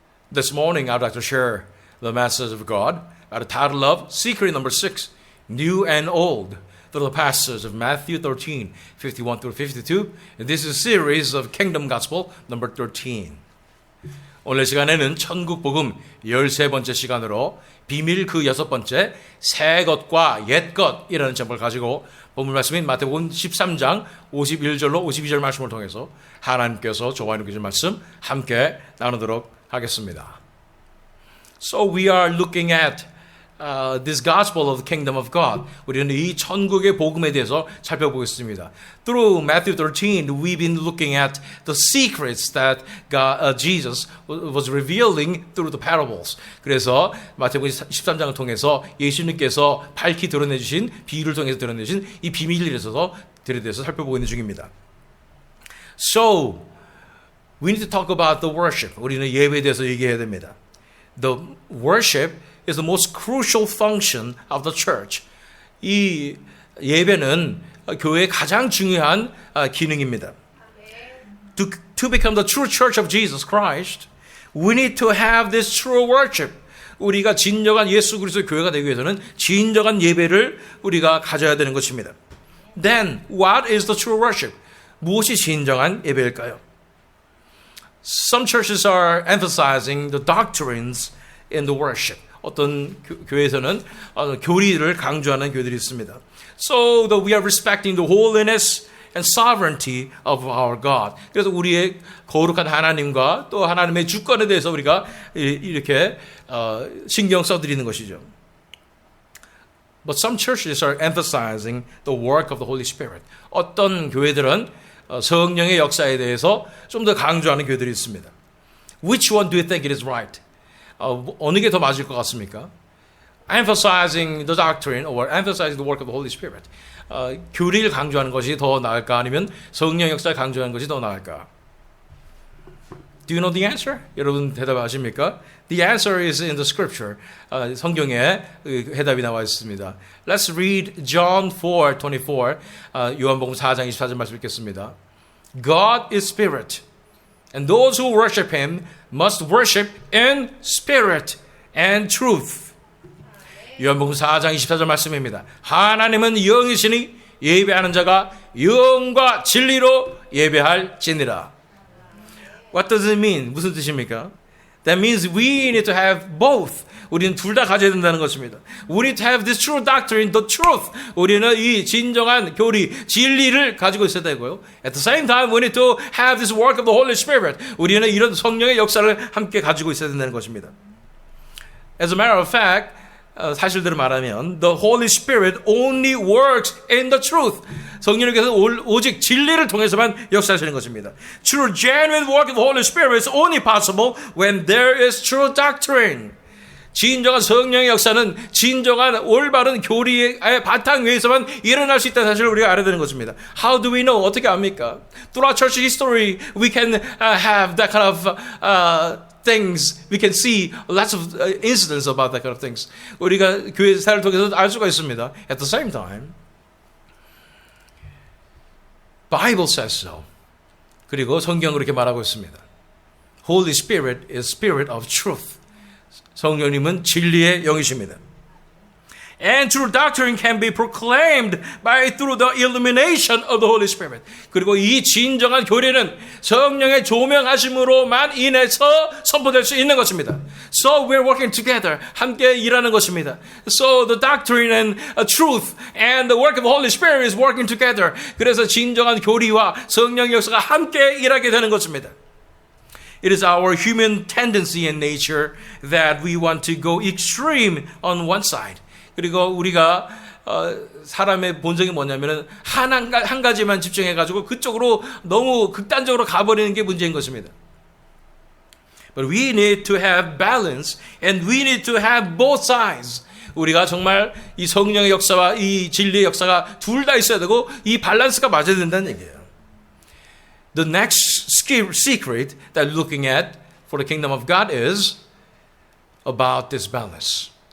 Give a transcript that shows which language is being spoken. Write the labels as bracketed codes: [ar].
[en] This morning I'd like to share the message of God by the title of Secret number 6, New and Old, through the passage of Matthew 13, 51 through 52. And this is a series of Kingdom Gospel number 13. [ko] 오늘 시간에는 천국 복음 13번째 시간으로 비밀 그 6번째 새 것과 옛 것이라는 제목을 가지고 본문 말씀인 마태복음 13장 51절로 52절 말씀을 통해서 하나님께서 저와 이루신 말씀 함께 나누도록 하겠습니다. [en] So we are looking at this gospel of the kingdom of God. [ko] 우리는 이 천국의 복음에 대해서 살펴보겠습니다. [en] Through Matthew 13, we've been looking at the secrets that Jesus was revealing through the parables. [ko] 그래서 마태복음 13장을 통해서 예수님께서 밝히 드러내주신 비유를 통해서 드러내주신 이 비밀에 대해서 살펴보고 있는 중입니다. [en] So we need to talk about the worship. [ko] 우리는 예배에 대해서 얘기해야 됩니다. [en] The worship is the most crucial function of the church. [ko] 이 예배는 교회의 가장 중요한 기능입니다. [en] To become the true church of Jesus Christ, we need to have this true worship. [ko] 우리가 진정한 예수 그리스도의 교회가 되기 위해서는 진정한 예배를 우리가 가져야 되는 것입니다. [en] Then, what is the true worship? [ko] 무엇이 진정한 예배일까요? [en] Some churches are emphasizing the doctrines in the worship. [ko] 어떤 교회에서는 교리를 강조하는 교회들이 있습니다. [en] So that we are respecting the holiness and sovereignty of our God. [ko] 그래서 우리의 거룩한 하나님과 또 하나님의 주권에 대해서 우리가 이렇게 신경 써드리는 것이죠. [en] But some churches are emphasizing the work of the Holy Spirit. [ko] 어떤 교회들은 성령의 역사에 대해서 좀 더 강조하는 교회들이 있습니다. [en] Which one do you think it is right? [ko] 어느 게 더 맞을 것 같습니까? [en] Emphasizing the doctrine or emphasizing the work of the Holy Spirit. [ko] 교리를 강조하는 것이 더 나을까? 아니면 성령 역사를 강조하는 것이 더 나을까? [en] Do you know the answer? [ko] 여러분 대답하십니까? [en] The answer is in the scripture. [ko] 성경에 해답이 나와 있습니다. [en] Let's read John 4:24. [ko] 요한복음 4장 24절 말씀 읽겠습니다. [en] God is spirit, and those who worship him must worship in spirit and truth. [ko] 요한복음 4장 24절 말씀입니다. 하나님은 영이시니 예배하는 자가 영과 진리로 예배할지니라. [en] What does it mean? [ko] 무슨 뜻입니까? [en] That means we need to have both. [ko] 우리는 둘 다 가져야 된다는 것입니다. [en] We need to have this true doctrine, the truth. [ko] 우리는 이 진정한 교리, 진리를 가지고 있어야 되고요. [en] At the same time, we need to have this work of the Holy Spirit. [ko] 우리는 이런 성령의 역사를 함께 가지고 있어야 된다는 것입니다. [en] As a matter of fact, [ko] 사실대로 말하면 [en] the Holy Spirit only works in the truth. [ko] 성령님께서 오직 진리를 통해서만 역사하시는 것입니다. [en] True genuine work of the Holy Spirit is only possible when there is true doctrine. [ko] 진정한 성령의 역사는 진정한 올바른 교리의 바탕 위에서만 일어날 수 있다는 사실을 우리가 알아야 되는 것입니다. [en] How do we know? [ko] 어떻게 압니까? [en] Throughout church history, we can have that kind of things. We can see lots of incidents about that kind of things. [ko] 우리가 교회 사를 통해서 알 수가 있습니다. [en] At the same time, Bible says so. [ko] 그리고 성경은 그렇게 말하고 있습니다. [en] Holy Spirit is Spirit of truth. [ko] 성령님은 진리의 영이십니다. [en] And true doctrine can be proclaimed through the illumination of the Holy Spirit. [ko] 그리고 이 진정한 교리는 성령의 조명하심으로만 인해서 선포될 수 있는 것입니다. [en] So we're working together. [ko] 함께 일하는 것입니다. [en] So the doctrine and truth and the work of the Holy Spirit is working together. [ko] 그래서 진정한 교리와 성령의 역사가 함께 일하게 되는 것입니다. [en] It is our human tendency and nature that we want to go extreme on one side. [ko] 그리고 우리가 사람의 본성이 뭐냐면은 한 가지만 집중해가지고 그쪽으로 너무 극단적으로 가버리는 게 문제인 것입니다. [en] But we need to have balance and we need to have both sides. [ko] 우리가 정말 이 성령의 역사와 이 진리의 역사가 둘 다 있어야 되고 이 밸런스가 맞아야 된다는 얘기예요. [en] The next secret that we're looking at for the kingdom of God is about this balance.